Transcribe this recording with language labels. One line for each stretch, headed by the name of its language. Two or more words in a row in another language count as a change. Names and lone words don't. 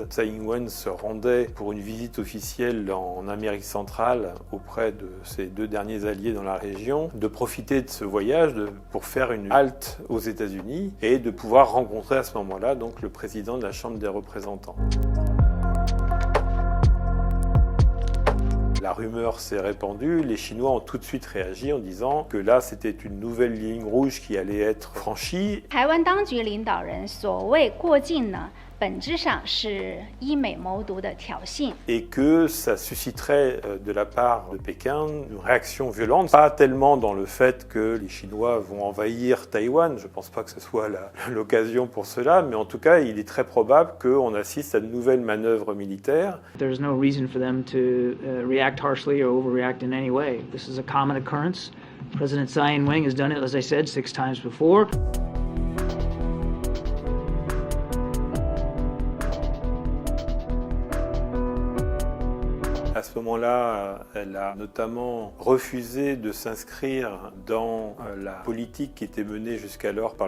French: Tsai Ing-wen se rendait pour une visite officielle en Amérique centrale auprès de ses deux derniers alliés dans la région, de profiter de ce voyage pour faire une halte aux États-Unis et de pouvoir rencontrer à ce moment-là donc le président de la Chambre des représentants. La rumeur s'est répandue, les Chinois ont tout de suite réagi en disant que là c'était une nouvelle ligne rouge qui allait être franchie.
Chinese: 台湾当局领导人所谓过境呢，本质上是依美谋独的挑衅。
French: Et que ça susciterait de la part de Pékin une réaction violente, pas tellement dans le fait que les Chinois vont envahir Taïwan, je ne pense pas que ce soit l'occasion pour cela, mais en tout cas il est très probable qu'on assiste à de nouvelles manœuvres militaires.
English: There's no reason for them to react harshly or overreact in any way. This is a common occurrence. President Tsai Ing-wen has done it, as I said, 6 times before.
French: À ce moment-là, elle a notamment refusé de s'inscrire dans la politique qui était menée jusqu'alors par le